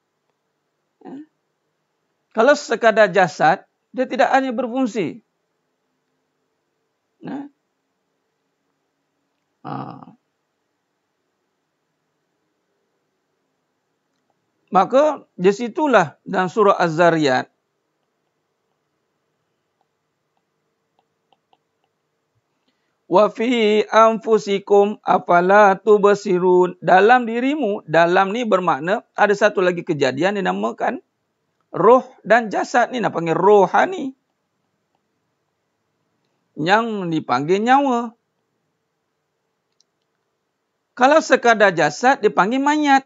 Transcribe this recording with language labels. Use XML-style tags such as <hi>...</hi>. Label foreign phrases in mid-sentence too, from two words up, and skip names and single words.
<ms>Kalau sekadar jasad, dia tidak hanya berfungsi. Maka di situlah dalam surah Az-Zariyat wa</ms> <ar>في أنفسكم أفلا تبصرون,</ar> <ms>dalam dirimu, dalam ni bermakna ada satu lagi kejadian dinamakan roh dan jasad ni, nak panggil rohani, yang dipanggil nyawa. Kalau sekadar jasad dipanggil mayat.</ms>